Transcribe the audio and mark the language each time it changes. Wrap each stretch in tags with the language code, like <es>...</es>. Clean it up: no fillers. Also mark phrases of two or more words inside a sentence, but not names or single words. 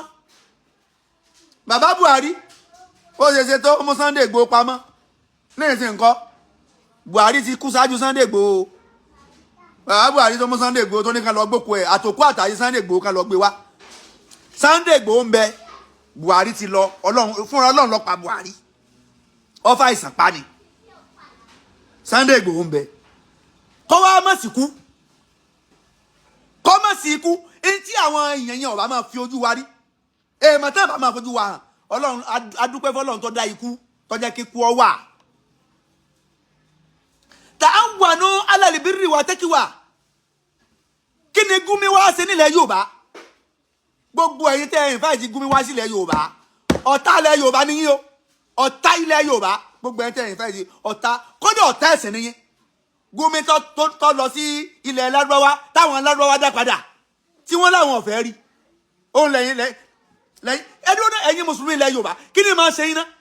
<yo>bàbá Buhari ó ṣe tó mú Sunday Igboho pamọ́ lẹ́yìn sí nǹkan Buhari ti kú ṣáájú Sunday Igboho bàbá Buhari tó mú Sunday Igboho tó ní ká lọ gbókò ẹ̀ àtòkú àtàyè Sunday Igboho ká lọ gbé wá Sunday Igboho ń bẹ Buhari ti lọ fúnra Ọlọ́run ló pa Buhari ọfà ìsàn pa ni Sunday Igboho ń bẹ kọ́ wá mọ̀ sí kú kọ́ mọ̀ sí ikú èyí tí àwọn èèyàn yẹn ọba máa fi ojú wa rí èèmọ̀ tẹ́ ẹ̀ bá máa fojú wa hàn Ọlọ́run adúpẹ́ fọlọ́run tó dá ikú tó jẹ́ kí ikú ọ wà</yo> <ar>تعاونوا على البر والتقوى</ar> <yo>kí ni Gumi wá ṣe nílẹ̀ Yorùbá gbogbo ẹ̀yin tẹ́ ẹ̀yin fáìtì Gumi wá sílẹ̀ Yorùbá ọ̀tá ilẹ̀ Yorùbá ni yín o ọ̀tá ilẹ̀ Yorùbá gbogbo ẹ̀yin tẹ́ ẹ̀yin fáìtì ọ̀tá kódà ọ̀tá ẹ̀sìn ni yín Gumi tó lọ sí ilẹ̀ Lárúbáwá táwọn Lárúbáwá dá padà tí wọ́n láwọn ọ̀fẹ́ rí òun lẹ́yìn ẹdún ẹ̀yin mùsùlùmí ilẹ̀ Yorùbá kí ni máa ṣe yín ná</yo>